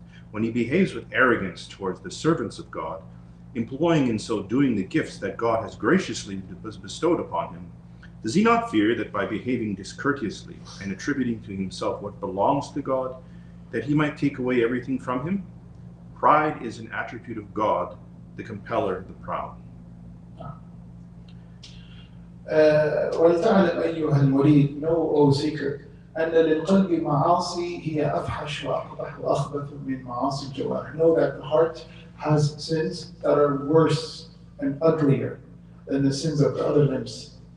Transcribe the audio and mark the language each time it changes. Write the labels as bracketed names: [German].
[English] When he behaves with arrogance towards the servants of God, employing in so doing the gifts that God has graciously bestowed upon him, does he not fear that by behaving discourteously and attributing to himself what belongs to God, that he might take away everything from him? Pride is an attribute of God, the compeller of the proud. [Arabic] ولتعلم أيها المريد, [English] know, O seeker, [Arabic] أن للقلب معاصي هي أفحش وأقبح وأخبث من معاصي الجوارح. [English] Know that the heart has sins that are worse and uglier than the sins of the other limbs.